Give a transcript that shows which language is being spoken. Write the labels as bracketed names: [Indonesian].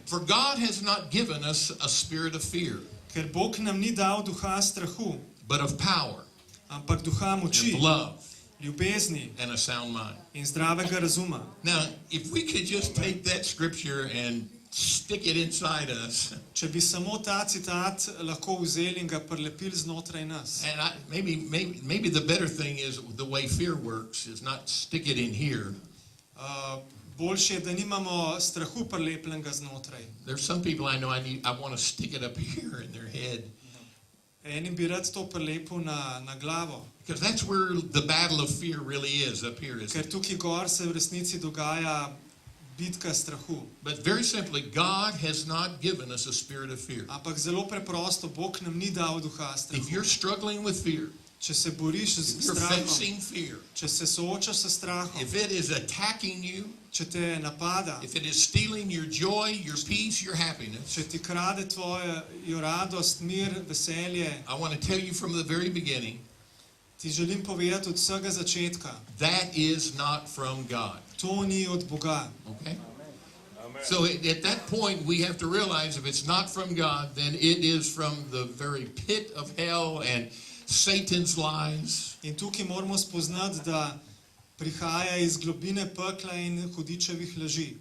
[English] For God has not given us a spirit of fear, [Slovenian] Ker Bog nam ni dal duha strahu, [English] but of power [Slovenian] ampak duha moči, [English] and love [Slovenian] ljubezni [English] and a sound mind. [Slovenian] in zdravega razuma. [English] Now, if we could just take that scripture and stick it inside us, [Slovenian] Če bi samo ta citat lahko vzeli in ga prelepili znotraj nas. [English] and maybe the better thing is the way fear works is not stick it in here. [Slovenian] Boljše je, da nimamo strahu prelepljenega znotraj. [English] There's some people I know I want to stick it up here in their head, [Slovenian] Enim bi rad to prelepil na glavo, [English] because that's where the battle of fear really is, up here. [Slovenian] ker tukaj gor se v resnici dogaja bitka strahu. [English] But very simply, God has not given us a spirit of fear. [Slovenian] Ampak zelo preprosto, Bog nam ni dal duha [English] If [Slovenian] strahu. [English] you're struggling with fear, [Slovenian] Če se boriš [English] if [Slovenian] s [English] you're [Slovenian] strahom, [English] facing fear, [Slovenian] če se soočaš s strahom, [English] if it is attacking you, [Slovenian] če te napada, [English] if it is stealing your joy, your peace, your happiness, [Slovenian] če ti krade tvojo radost, mir, veselje, [English] I want to tell you from the very beginning, [Slovenian] ti želim povedati od vsega začetka, [English] that is not from God. [Slovenian] to ni od Boga. [English] Okay? So at that point, we have to realize if it's not from God, then it is from the very pit of hell and Satan's lies. [Slovenian] In tukaj moramo spoznati, da prihaja iz globine pekla in hudičevih laži.